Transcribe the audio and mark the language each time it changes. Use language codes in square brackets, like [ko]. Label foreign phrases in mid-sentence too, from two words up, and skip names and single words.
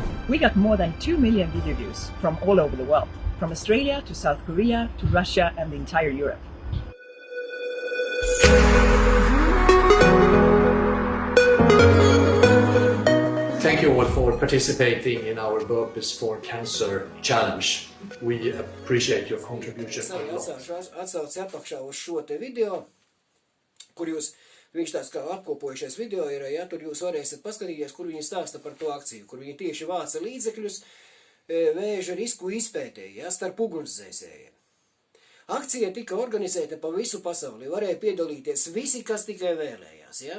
[en] We got more than 2 million video views from all over the world, from Australia to South Korea to Russia and the entire Europe. Thank you all for participating in our Burpees for Cancer challenge. We appreciate your contribution a lot. [lv] Atsauci apakšā uz šo te video, kur viņš tāds kā apkopojušies video ir, ja, tur jūs varēsiet paskatīties, kur viņi stāsta par to akciju, kur viņi tieši vāca līdzekļus vēža risku izpētē, ja, starp ugunsdzēsējiem. Akcija tika organizēta pa visu pasauli, varēja piedalīties visi, kas tikai vēlējās, ja.